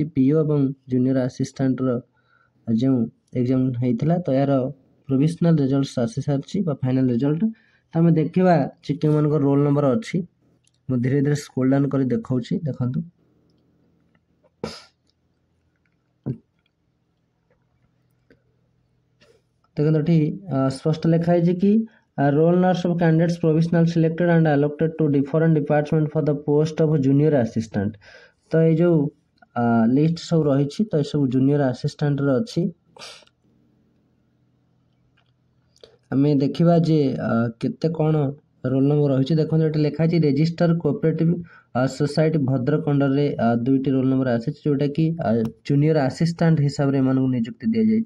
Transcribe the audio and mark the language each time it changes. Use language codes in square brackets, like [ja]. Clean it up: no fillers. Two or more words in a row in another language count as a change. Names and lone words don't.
[or] PO ଏବଂ [en] junior assistantର [or] ଯେଉଁ ଏକ୍ଜାମ୍ ହେଇଥିଲା, ତ ଏହାର [en] provisional result [or] ଆସିସାରିଛି ବା [en] final result. [or] ତ ଆମେ ଦେଖିବା ଯେ କେଉଁମାନଙ୍କ [en] roll number [or] ଅଛି। ମୁଁ ଧୀରେ ଧୀରେ [en] scroll down [or] କରି ଦେଖାଉଛି, ଦେଖନ୍ତୁ ଦେଖନ୍ତୁ ଏଠି ସ୍ପଷ୍ଟ ଲେଖା ହେଇଛି କି [en] roll numbers of candidates provisional selected and allocated to different department for the post of junior assistant। [or] ତ ଏଇ ଯେଉଁ ଲିଷ୍ଟ ସବୁ ରହିଛି, ତ ଏସବୁ [en] junior assistantର [or] ଅଛି। ଆମେ ଦେଖିବା ଯେ କେତେ କ'ଣ [en] roll number [or] ରହିଛି। ଦେଖନ୍ତୁ ଏଠି ଲେଖା ହେଇଛି ରେଜିଷ୍ଟର କୋଅପରେଟିଭ୍ ସୋସାଇଟି ଭଦ୍ରକ ଅଣ୍ଡରରେ 2ଟି [en] roll number [or] ଆସିଛି, ଯେଉଁଟାକି [en] junior assistant [or] ହିସାବରେ ଏମାନଙ୍କୁ ନିଯୁକ୍ତି ଦିଆଯାଇଛି।